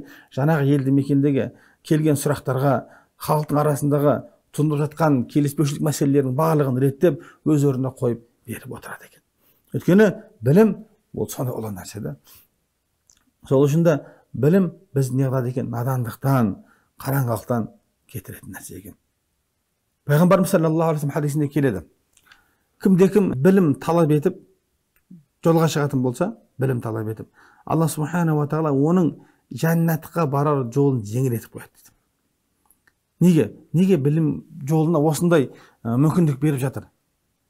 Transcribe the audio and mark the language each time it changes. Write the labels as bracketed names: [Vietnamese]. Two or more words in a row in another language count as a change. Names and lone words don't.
[Kazakh] Жаңағы елді мекендегі келген сұрақтарға, халықтың арасындағы туындап жатқан келіспеушілік мәселелердің барлығын реттеп, өз орнына қойып беріп отырады екен. Өйткені білім ол сондай ұлы нәрсе да. Сол үшін де білім біз не қылады екен? Надандықтан, қараңғылықтан кетіретін нәрсе екен. Пайғамбарымыз [Arabic] صلى الله عليه وسلم [Kazakh] хадисінде келеді: кімде-кім білім талап етіп жолға шығатын болса, білім талап етіп, [Arabic] الله سبحانه وتعالى [Kazakh] оның жәннатқа барар жолын жеңілдетіп қояды дейді. Неге білім жолына осындай мүмкіндік беріп жатыр?